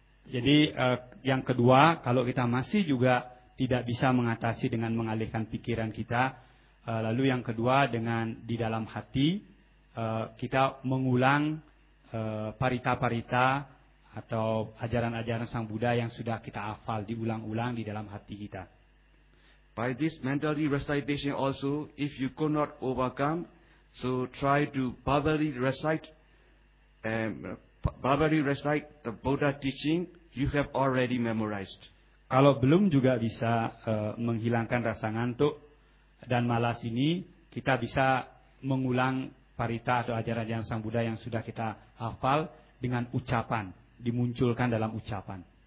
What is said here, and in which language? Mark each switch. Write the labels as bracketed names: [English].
[Indonesian] Jadi yang kedua, kalau kita masih juga tidak bisa mengatasi dengan mengalihkan pikiran kita, lalu yang kedua dengan di dalam hati kita mengulang parita-parita atau ajaran-ajaran Sang Buddha yang sudah kita hafal, diulang-ulang di dalam hati kita. [English] By this mentally recitation also, if you could not overcome, so try to verbally recite, the Buddha teaching you have already memorized. [Indonesian] Kalau belum juga bisa menghilangkan rasa ngantuk dan malas ini, kita bisa mengulang parita atau ajaran-ajaran Sang Buddha yang sudah kita hafal dengan ucapan, dimunculkan dalam ucapan.